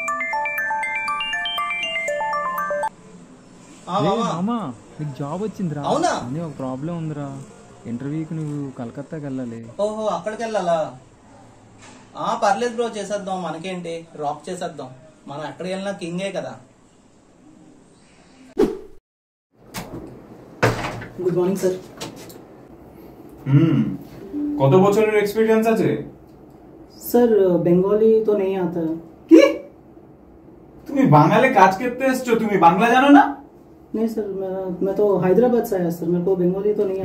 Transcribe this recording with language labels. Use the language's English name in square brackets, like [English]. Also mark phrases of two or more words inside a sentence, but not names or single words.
[Telugu] మామా నీకు జాబ్ వచ్చిందిరా. అవునా? అని ఒక ప్రాబ్లం ఉందిరా, ఇంటర్వ్యూకి నువ్వు కలకత్తాకి వెళ్ళాలి. ఓహో అక్కడికి వెళ్ళాలా? పర్లేదు బ్రో, చేసేద్దాం, మనకేంటి, రాక్ చేసేద్దాం. మనం ఎక్కడికి వెళ్ళినా కింగే కదా. [English] good morning sir. [Bangla] কত বছরের এক্সপেরিয়েন্স আছে? [Hindi] सर बंगाली तो नहीं आता। [Bangla] কি তুমি বাঙালি কাজ করতে এসছো, তুমি বাংলা জানো না? [Hindi] नहीं सर, मैं तो हैदराबाद से आया सर, मेरे को बंगाली तो नहीं आता।